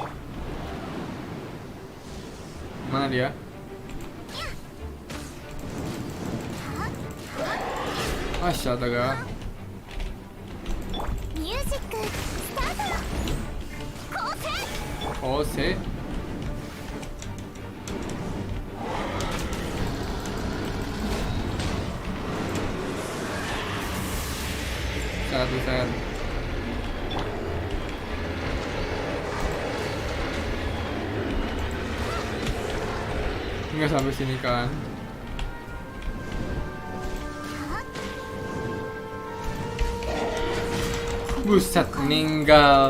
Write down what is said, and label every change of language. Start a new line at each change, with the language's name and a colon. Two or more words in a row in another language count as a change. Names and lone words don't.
Indonesian: Mana dia? Astaga.
Japanese: ミュージックスタート。構成。
Indonesian: 構成。Satu set. Nggak sampai sini kan? Buset, meninggal.